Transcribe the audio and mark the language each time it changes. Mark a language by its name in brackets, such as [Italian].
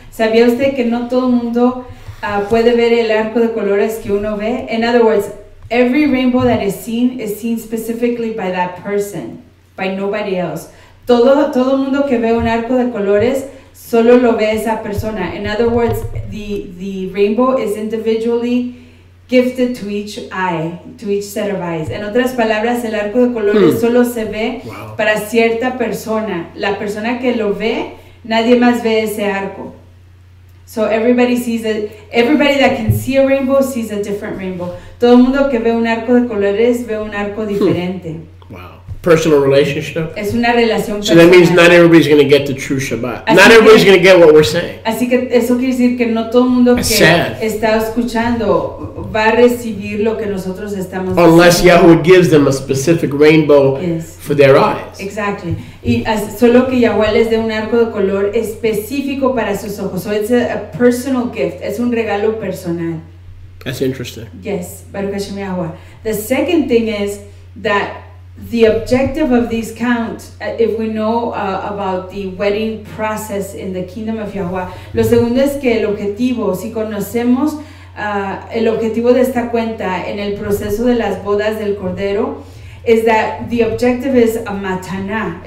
[Spanish] ¿Sabía usted que no todo el mundo puede ver el arco de colores que uno ve? [English] In other words, every rainbow that is seen specifically by that person, by nobody else. [Spanish] Todo mundo que ve un arco de colores solo lo ve esa persona. [English] In other words, the rainbow is individually gifted to each eye, to each set of eyes. [Spanish] En otras palabras, el arco de colores solo se ve para cierta persona. La persona que lo ve, nadie más ve ese arco. [English] So everybody sees it. Everybody that can see a rainbow sees a different rainbow. [Spanish] Todo el mundo que ve un arco de colores ve un arco diferente. [English] Wow. Personal relationship. [Spanish] Es una relación personal. [English] So that means not everybody's going to get the true Shabbat. Not everybody's going to get what we're saying. [Spanish] Así que eso quiere decir que no todo el mundo que está escuchando va a recibir lo que nosotros estamos diciendo. [English] Unless Yahweh gives them a specific rainbow for their eyes. Exactly. [Spanish] Y solo que Yahweh les dé un arco de color específico para sus ojos. [English] So it's a personal gift. [Spanish] Es un regalo personal. [English] That's interesting. Yes. Baruch Hashem Yahweh. The second thing is that the objective of these counts, if we know about the wedding process in the kingdom of Yahweh, [Spanish] lo segundo es que el objetivo, si conocemos el objetivo de esta cuenta en el proceso de las bodas del Cordero, [English] is that the objective is a matana.